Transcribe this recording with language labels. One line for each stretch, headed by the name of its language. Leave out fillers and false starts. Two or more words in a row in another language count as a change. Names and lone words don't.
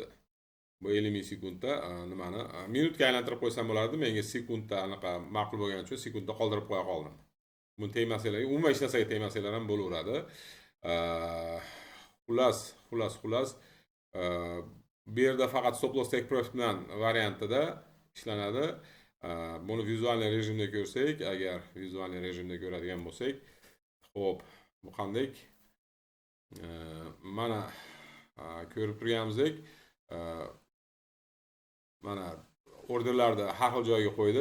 Uzbek: Bu 50 millisekundda nimani minutga aylantirib qo'ysam bo'lardi. Menga sekundda anaqa ma'qul bo'lgani uchun sekundda qoldirib qo'ya qoldim. Buni tegmasanglar, umuman hech narsaga tegmasanglar ham bo'laveradi. Xullas, bu yerda faqat
English: stop loss take profit
Uzbek: bilan variantida ishlanadi. Buni vizualniy rejimda ko'rsak, agar vizualniy rejimda ko'radigan bo'lsak, xo'p, bu qanday? Mana ko'rib turganimizdek, mana orderlarni har xil joyga qo'ydi.